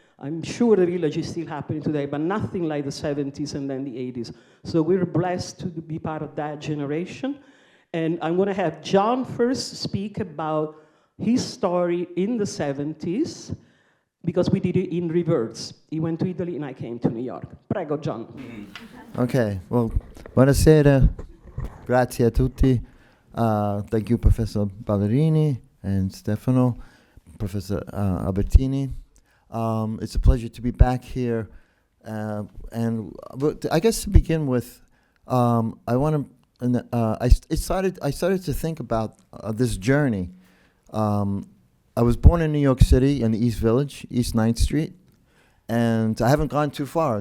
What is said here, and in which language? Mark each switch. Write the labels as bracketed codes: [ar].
[en] I'm sure the village is still happening today, but nothing like the 70s and then the 80s. So we're blessed to be part of that generation. And I'm going to have John first speak about his story in the 70s, because we did it in reverse. He went to Italy and I came to New York. [it] Prego, John. [en] Okay, well, [it] buonasera. Grazie a tutti. [en] Thank you, Professor Ballerini. and Stefano, Professor Albertini. It's a pleasure to be back here. But I guess to begin with, I want to. I started to think about this journey. I was born in New York City in the East Village, East 9th Street, and I haven't gone too far.